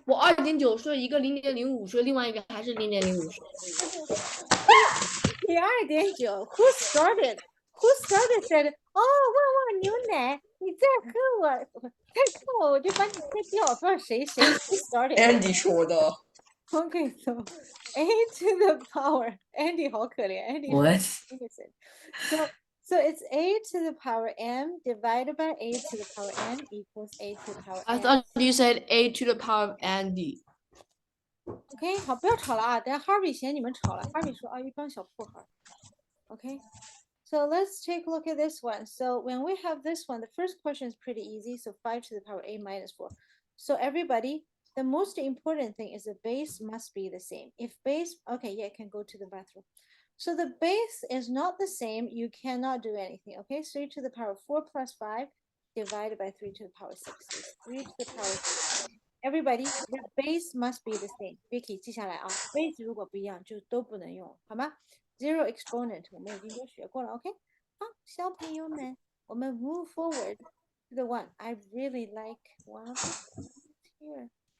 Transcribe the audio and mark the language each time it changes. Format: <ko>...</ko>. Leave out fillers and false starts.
<zh>我2.9岁，一个0.05岁，另外一个还是0.05岁。</zh> <en>你2.9 ，Who started? Who started said?</en> <zh>哦，旺旺牛奶，你再喝我，我就把你喝掉。不知道谁 started。 Andy 说的。</zh> <en>Okay, so a to the power.</en> <zh>Andy 好可怜，Andy</zh> <en>What? So it's a to the power m divided by a to the power n equals a to the power I n. thought you said A to the power of Andy。</en> <zh>OK，好，不要吵了啊！等下 Harvey 嫌你们吵了。Harvey 说啊，一帮小破孩。OK，</zh> <en>So let's take a look at this one. So when we have this one, the first question is pretty easy. So 5 to the power a minus 4. So everybody, the most important thing is the base must be the same. If base, okay, yeah, I can go to the bathroom. So the base is not the same, you cannot do anything, okay? 3 to the power 4 plus 5 divided by 3 to the power 6 is 3 to the power 6. Everybody, the base must be the same.</en> <zh>Vicky 记下来啊 base 如果不一样就都不能用，好吗？</zh> <en>Zero exponent</en> <zh>我们已经都学过了</zh> <en>OK</en> <zh>好，小朋友们我们</zh> <en>move forward to the one I really like one of the here</en>